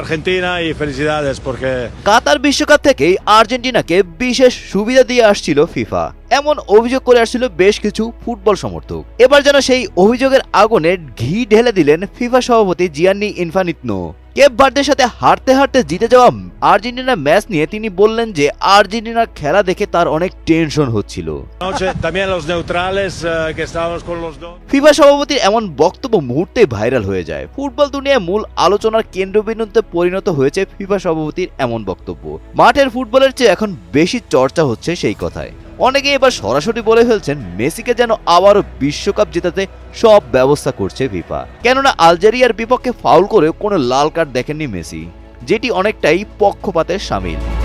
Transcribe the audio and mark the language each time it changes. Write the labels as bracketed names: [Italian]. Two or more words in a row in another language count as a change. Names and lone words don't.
[Spanish] Argentina y felicidades porque [Bangla] কাতার বিশ্বকাপ থেকেই আর্জেন্টিনাকে বিশেষ সুবিধা দিয়ে আসছিল ফিফা, এমন অভিযোগ করে আসছিল বেশ কিছু ফুটবল সমর্থক। এবার যেন সেই অভিযোগের আগুনে ঘি ঢেলে দিলেন ফিফা সভাপতি জিয়ান্নি ইনফান্তিনো। কেপ ভার্দের সাথে হারতে হারতে জিতে যাওয়া আর্জেন্টিনার ম্যাচ নিয়ে তিনি বললেন যে আর্জেন্টিনার খেলা দেখে তার অনেক টেনশন হচ্ছিল। [Spanish] anoche también los neutrales que estábamos con los dos. [Bangla] ফিফা সভাপতির এমন বক্তব্য মুহূর্তেই ভাইরাল হয়ে যায়। ফুটবল দুনিয়ায় মূল আলোচনার কেন্দ্রবিন্দুতে পরিণত হয়েছে ফিফা সভাপতির এমন বক্তব্য। মাঠের ফুটবলের চেয়ে এখন বেশি চর্চা হচ্ছে সেই কথায়। অনেকে এবার সরাসরি বলে ফেলছেন মেসিকে যেন আবারও বিশ্বকাপ জেতাতে সব ব্যবস্থা করছে ফিফা, কেননা আলজেরিয়ার বিপক্ষে ফাউল করেও কোনো লাল কার্ড দেখেননি মেসি, যেটি অনেকটাই পক্ষপাতের শামিল।